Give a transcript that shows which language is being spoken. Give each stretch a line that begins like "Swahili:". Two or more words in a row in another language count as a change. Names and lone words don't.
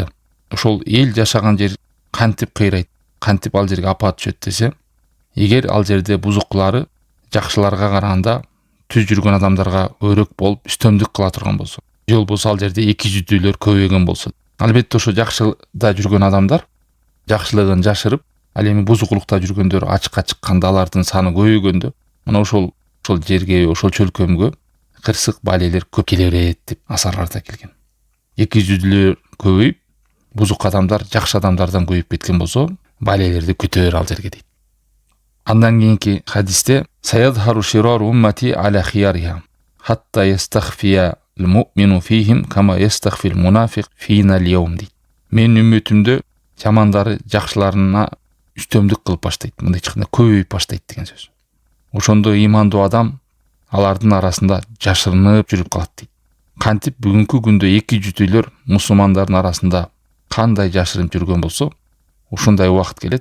Kyrgyz: Ошол эл жашаган жер кантип кыйрайт, кантип ал жерге апат түшөт десе, эгер ал жерде бузукулары жакшыларга караганда түз жүргөн адамдарга өрөк болуп үстөмдүк кыла турган болсо, же болбосо ал жерде эки жүздүүлөр көбөйгөн болсо, албетте ошо жакшыда жүргөн адамдар жакшылыгын жашырып, ал эми бузукулукта жүргөндөр ачыкка чыкканда алардын саны көбөйгөндө, мына ошол жерге, ошол чөлкөмгө кырсык, балелер көп келе берет деп асарларда келген. Эки жүздүүлөр көбөйүп, бузук адамдар жакшы адамдардан көбөйүп кеткен болсо, балелерди күтө бер ал жерге дейт. Андан кийинки хадисте
Arabic: سيظهر شرار أمتي على خيارها حتى يستخفي المؤمن فيهم كما يستخفي المنافق فينا اليوم дейт.
Kyrgyz: Менин үммөтүмдө жамандары жакшыларына үстөмдүк кылып баштайт, мындай чыкканда көбөйүп баштайт деген сөз. Ошондо имандуу адам алардын арасында жашырынып жүрүп калат дейт. Кантип бүгүнкү күндө эки жүздүүлөр мусулмандардын арасында кандай жашырынып жүргөн болсо, ушундай убакыт келет.